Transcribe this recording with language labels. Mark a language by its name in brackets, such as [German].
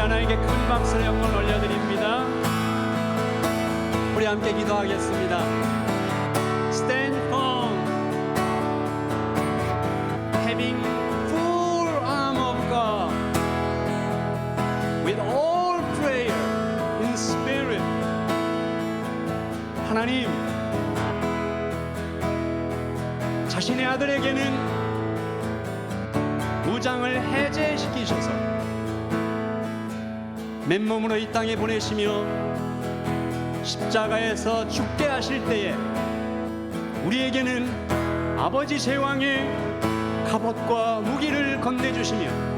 [Korean] 주님께 큰 박수를 영광 올려드립니다. 우리 함께 기도하겠습니다. [English] Stand firm, having full arm of God, with all prayer in spirit. [Korean] 하나님, 자신의 아들에게는 무장을 해제시키셔서 맨몸으로 이 땅에 보내시며 십자가에서 죽게 하실 때에 우리에게는 아버지 제왕의 갑옷과 무기를 건네주시며